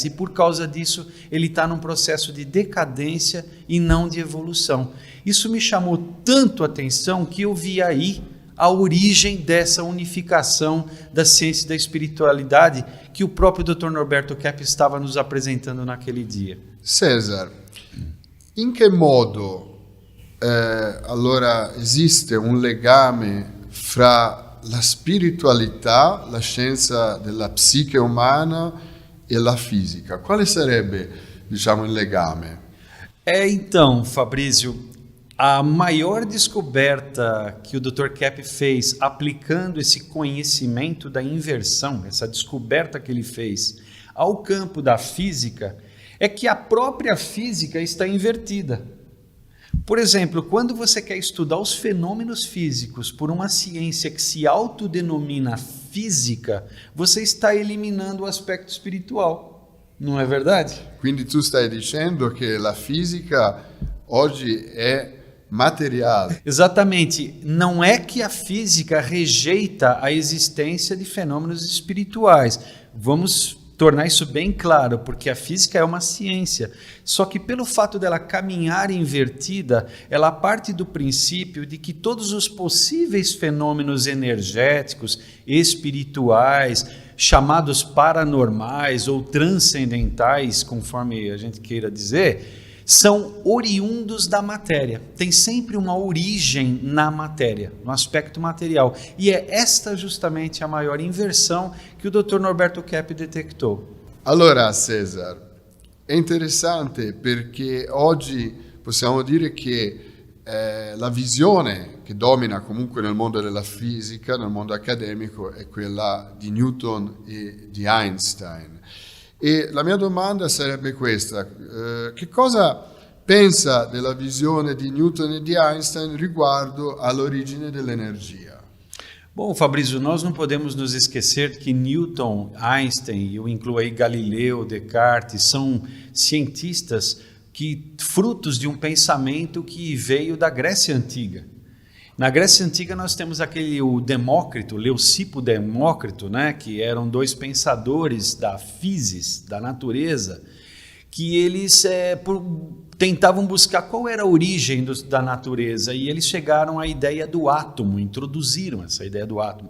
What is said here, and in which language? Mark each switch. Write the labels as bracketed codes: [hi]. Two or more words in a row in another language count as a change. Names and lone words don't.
[pt] E por causa disso, ele está num processo de decadência e não de evolução. Isso me chamou tanto a atenção que eu vi aí a origem dessa unificação da ciência e da espiritualidade que o próprio Dr. Norberto Keppe estava nos apresentando naquele dia. [it] César, in che modo allora esiste un legame fra la spiritualità, la scienza della psiche umana e la fisica? Quale sarebbe, diciamo, il legame? [pt] Então, Fabrício, a maior descoberta que o Dr. Keppe fez aplicando esse conhecimento da inversão, essa descoberta que ele fez ao campo da física, é que a própria física está invertida. Por exemplo, quando você quer estudar os fenômenos físicos por uma ciência que se autodenomina física, você está eliminando o aspecto espiritual. Não é verdade? [it] Quindi tu stai dicendo che la fisica oggi è materiale. [pt] Exatamente. Não é que a física rejeita a existência de fenômenos espirituais. Vamos tornar isso bem claro, porque a física é uma ciência. Só que pelo fato dela caminhar invertida, ela parte do princípio de que todos os possíveis fenômenos energéticos, espirituais, chamados paranormais ou transcendentais, conforme a gente queira dizer, são oriundos da matéria. Tem sempre uma origem na matéria, no aspecto material. E é esta justamente a maior inversão que o Dr. Norberto Keppe detectou. [it] Allora, Cesar, è interessante perché oggi possiamo dire che la visione che domina comunque nel mondo della fisica, nel mondo accademico, è quella di Newton e di Einstein. E la mia domanda sarebbe questa: che cosa pensa della visione di Newton e di Einstein riguardo all'origine dell'energia? [pt] Bom, Fabrício, nós não podemos nos esquecer que Newton, Einstein, eu incluo aí Galileu, Descartes, são cientistas que frutos de um pensamento que veio da Grécia Antiga. Na Grécia Antiga nós temos o Demócrito, Leucipo Demócrito, né, que eram dois pensadores da physis, da natureza, que eles tentavam buscar qual era a origem da natureza, e eles chegaram à ideia do átomo, introduziram essa ideia do átomo.